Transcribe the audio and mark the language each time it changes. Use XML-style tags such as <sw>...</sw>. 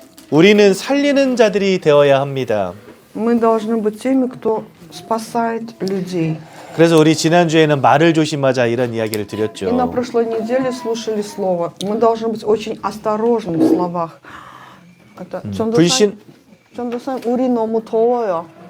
<ko>우리는 살리는 자들이 되어야 합니다.</ko> <ru>Мы должны быть теми, кто спасает людей.</ru> <ko>그래서 우리 지난주에는 말을 조심하자 이런 이야기를</ko> <ru>И на</ru> <ko>드렸죠.</ko> <ru>прошлой неделе слушали слово. Мы должны быть очень осторожны в словах. Это</ru> <ko>불신 전도사, 우리 너무 더워요.</ko>